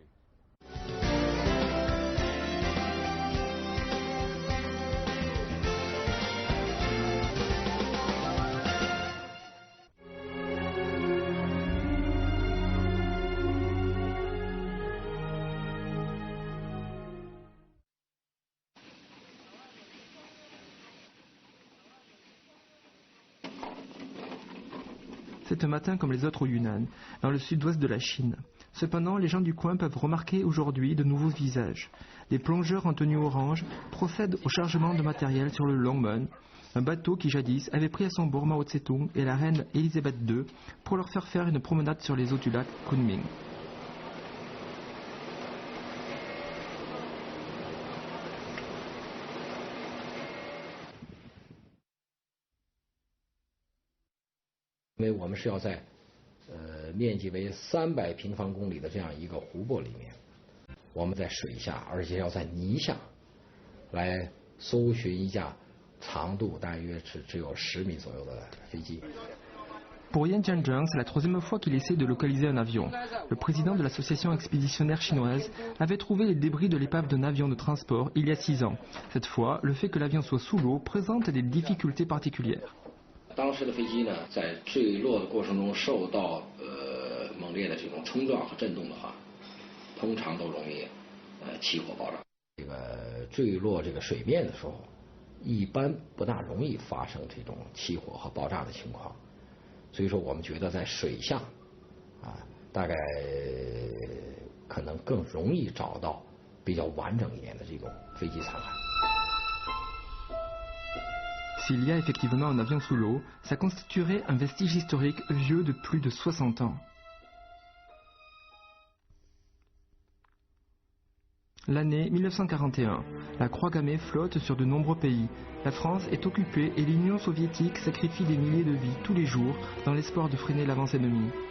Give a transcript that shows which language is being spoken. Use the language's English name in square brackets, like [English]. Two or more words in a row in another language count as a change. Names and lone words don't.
[French] C'est un matin comme les autres au Yunnan, dans le sud-ouest de la Chine. Cependant, les gens du coin peuvent remarquer aujourd'hui de nouveaux visages. Des plongeurs en tenue orange procèdent au chargement de matériel sur le Longmen, un bateau qui jadis avait pris à son bord Mao Tse-tung et la reine Elisabeth II pour leur faire une promenade sur les eaux du lac Kunming. [Chinese] 因为我们是要在面积为300平方公里的这样一个湖泊里面，我们在水下，而且要在泥下来搜寻一架长度大约是只有10米左右的飞机。 [French] Pour Yan Jianzheng, c'est la troisième fois qu'il essaie de localiser un avion. Le président de l'association expéditionnaire chinoise avait trouvé les débris de l'épave d'un avion de transport il y a 6 ans. Cette fois, le fait que l'avion soit sous l'eau présente des difficultés particulières. [Chinese] 当时的飞机呢，在坠落的过程中受到猛烈的这种冲撞和震动的话，通常都容易起火爆炸。这个坠落这个水面的时候，一般不大容易发生这种起火和爆炸的情况。所以说，我们觉得在水下大概可能更容易找到比较完整一点的这种飞机残骸。 [French] S'il y a effectivement un avion sous l'eau, ça constituerait un vestige historique vieux de plus de 60 ans. L'année 1941. La croix gammée flotte sur de nombreux pays. La France est occupée et l'Union soviétique sacrifie des milliers de vies tous les jours dans l'espoir de freiner l'avance ennemie.